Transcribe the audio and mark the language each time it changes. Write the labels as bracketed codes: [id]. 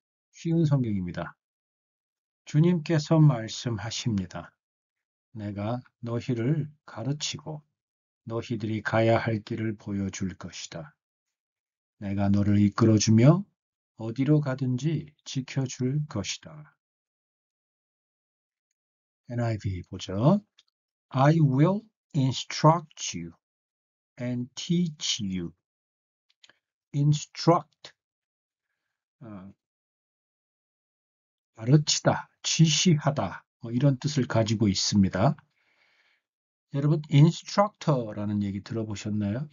[ko] 쉬운 성경입니다. 주님께서 말씀하십니다. 내가 너희를 가르치고 너희들이 가야 할 길을 보여줄 것이다. 내가 너를 이끌어주며 어디로 가든지 지켜줄 것이다. NIV 보죠. [en] I will instruct you and teach you. [ko] instruct, 가르치다, 지시하다, 이런 뜻을 가지고 있습니다. 여러분, instructor라는 얘기 들어보셨나요?